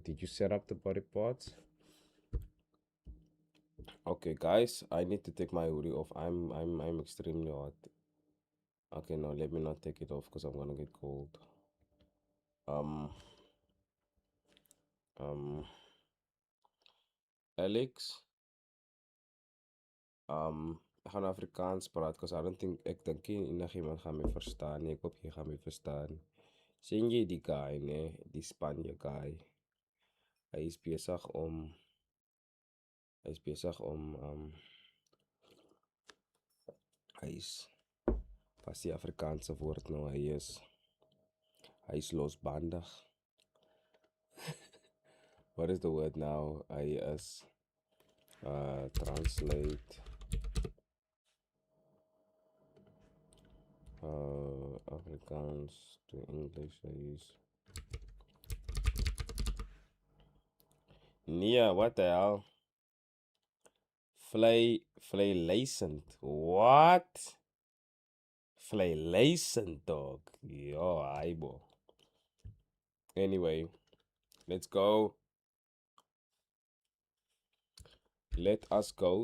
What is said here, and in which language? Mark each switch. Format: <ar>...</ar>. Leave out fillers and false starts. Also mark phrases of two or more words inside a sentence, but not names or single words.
<en>Did you set up the body parts? Okay, guys, I need to take my hoodie off. I'm extremely hot. Okay, no, let me not take it off because I'm gonna get cold. Um, um, Alex,</en> <af>ek gaan Afrikaans praat</af> <en>because I don't think</en> <af>ek dink nie enigiemand gaan my verstaan nie. Ek hoop jy gaan my verstaan. Sien jy die guy, nee, die Spanje guy. Hy is besig om hy is besig om hy is pas die Afrikaanse woord nou hy is losbandig.</af> <en>What is the word now?</en> <af>Hy is</af> <en>translate Afrikaans to English.</en> <af>Hy is nee,</af> <en>what the hell? Vleilacent. What? Vleilacent, dog. Yo, aibo. Anyway, let's go. Let us go.</en>